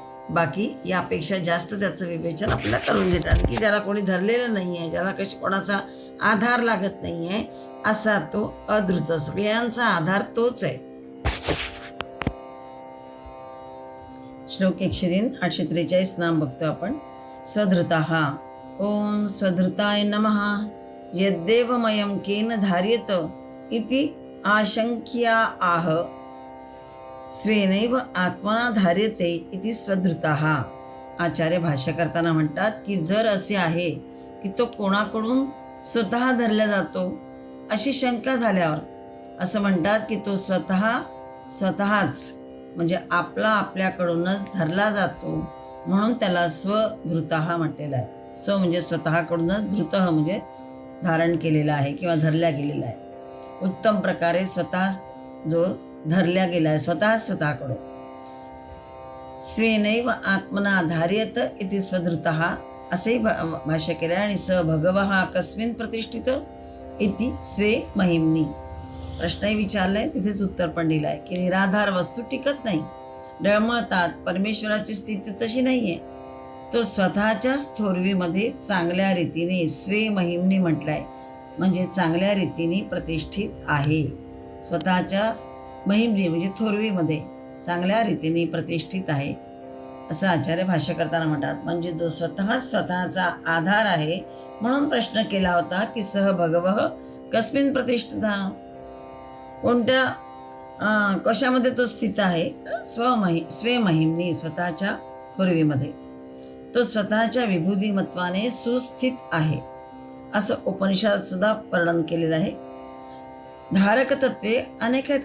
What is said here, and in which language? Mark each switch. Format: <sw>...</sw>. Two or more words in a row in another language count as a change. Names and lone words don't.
<mr>बाकी यापेक्षा जास्त त्याचं विवेचन आपल्याला करून देतात की ज्याला कोणी धरलेलं नाही आहे, ज्याला कोणाचा आधार लागत नाही आहे, असा तो अधृत. सगळ्यांचा आधार तोच आहे. श्लोक 103 843 नाम बघतो आपण.</mr> <sa>स्वधृतः. ओम स्वधृताय नमः. यद्देवमयं केन धार्यत इति आशंक्या आह स्वेनैव आत्मना धार्यते इति स्वधृतः.</sa> <mr>आचार्य भाष्य करताना म्हणतात की जर असे आहे की तो कोणाकडून स्वतः धरला जातो अशी शंका झाल्यावर असं म्हणतात की तो स्वतःच म्हणजे आपल्याकडूनच धरला जातो, म्हणून त्याला स्वधृतः म्हटलेलं आहे. स्व म्हणजे स्वतःकडूनच, धृत म्हणजे धारण केलेला आहे किंवा धरल्या गेलेला आहे. उत्तम प्रकारे स्वतः जो धरल्या गेला आहे, स्वतःकडून.</mr> <sa>स्वेनैव आत्मना धार्यत इति स्वधृतः</sa> <mr>असेही भाष्य केलं आहे.</mr> <sa>आणि स भगवः कस्मिन् प्रतिष्ठित इति स्वे महिम्नी.</sa> <mr>प्रश्नही विचारलाय, तिथेच उत्तर पण दिलं आहे की निराधार वस्तू टिकत नाही, डळमळतात. परमेश्वराची स्थिती तशी नाहीये. तो स्वतःच्याच थोरवीमध्ये चांगल्या रीतीने</mr> <sa>स्वे महिमनी</sa> <mr>म्हटलाय, म्हणजे चांगल्या रीतीने प्रतिष्ठित आहे. स्वतःच्या महिमली म्हणजे थोरवीमध्ये चांगल्या रीतीने प्रतिष्ठित आहे असं आचार्य भाष्य करताना म्हणतात. म्हणजे जो स्वतःचा आधार आहे, म्हणून प्रश्न केला होता की</mr> <sa>सह भगवः कस्मिन प्रतिष्ठिता,</sa> <mr>कोणत्या कशामध्ये तो स्थित आहे. स्वमहिमनी स्वतःच्या थोरवीमध्ये तो स्वतःच्या विभूतिमत्वाने सुस्थित आहे असं उपनिषदात सुद्धा वर्णन केलेलं आहे. धारक तत्वे अनेक आहेत.</mr>